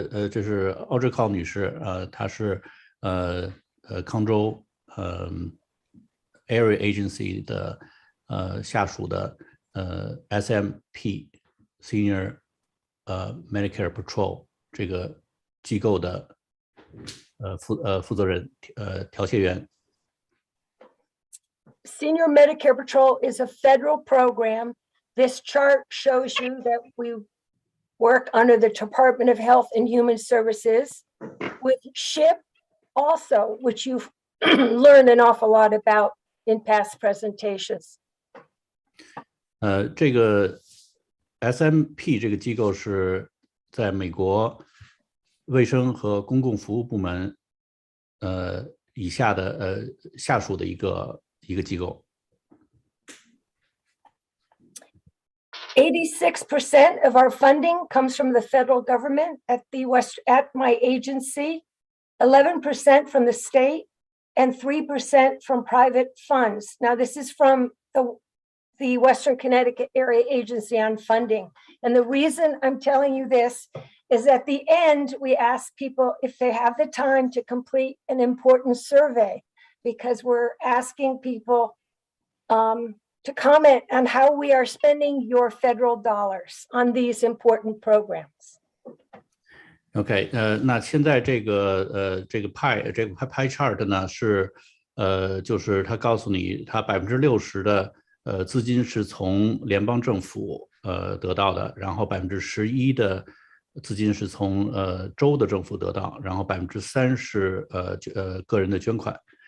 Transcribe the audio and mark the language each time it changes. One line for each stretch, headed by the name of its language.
Chinese: 这是Audrey Cole 女士，她是康州Area Agency 的下属的SMP Senior Medicare Patrol 这个机构的负责人调解员。
English: Senior Medicare Patrol is a federal program. This chart shows you that we work under the Department of Health and Human Services with SHIP also, which you've learned an awful lot about in past presentations.
Chinese: 这个 SMP 这个机构是在美国卫生和公共服务部门以下的下属的一个机构。
English: 86% of our funding comes from the federal government at my agency, 11% from the state, and 3% from private funds. Now, this is from the Western Connecticut Area Agency on Funding. And the reason I'm telling you this is at the end, we ask people if they have the time to complete an important survey, because we're asking people to comment on how we are spending your federal dollars on these important programs.
Chinese: OK， 那现在这个pie chart 呢是就是他告诉你，他60%的资金是从联邦政府得到的，然后11%的资金是从州的政府得到，然后3%是个人的捐款。